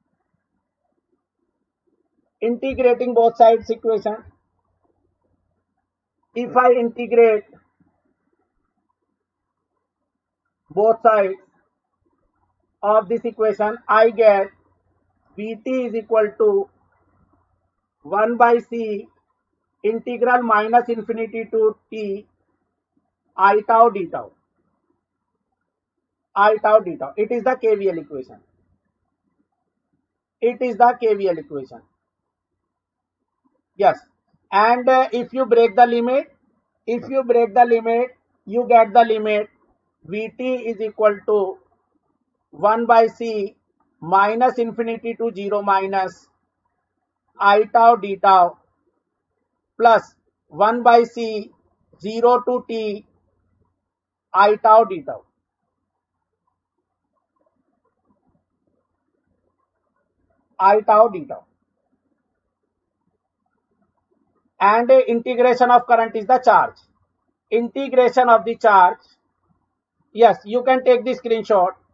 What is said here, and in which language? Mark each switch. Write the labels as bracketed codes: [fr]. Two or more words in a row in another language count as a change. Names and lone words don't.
[en] equation, if I integrate both sides of this equation, I get Vt is equal to 1 by C integral minus infinity to T I tau d tau. It is the KVL equation. Yes. And if you break the limit, you get the limit Vt is equal to 1 by C minus infinity to 0 minus I tau d tau plus 1 by C 0 to T I tau d tau. And integration of current is the charge. Integration of the charge. Yes, you can take the screenshot.